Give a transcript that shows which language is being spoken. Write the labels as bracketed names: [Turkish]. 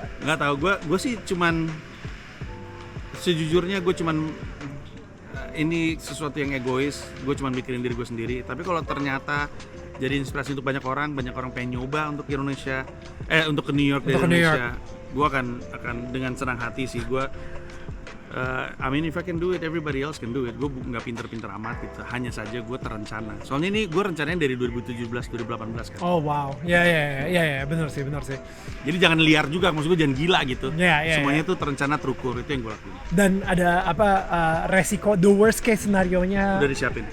[Indonesian] Nggak tahu, gue sih cuman sejujurnya gue cuman ini sesuatu yang egois, gue cuman mikirin diri gue sendiri. Tapi kalau ternyata jadi inspirasi untuk banyak orang pengen nyoba untuk ke Indonesia, untuk ke New York dari Indonesia, gue akan dengan senang hati sih. Gue [English] I mean if I can do it, everybody else can do it. [Indonesian] Gue nggak pinter-pinter amat gitu, hanya saja gue terencana. Soalnya ini gue rencananya dari 2017-2018 kan. Oh wow, ya benar sih. Jadi jangan liar juga, maksud gue jangan gila gitu. Semuanya tuh terencana terukur, itu yang gue lakuin. Dan ada resiko [English] the worst case scenario- [Indonesian] nya Udah disiapin.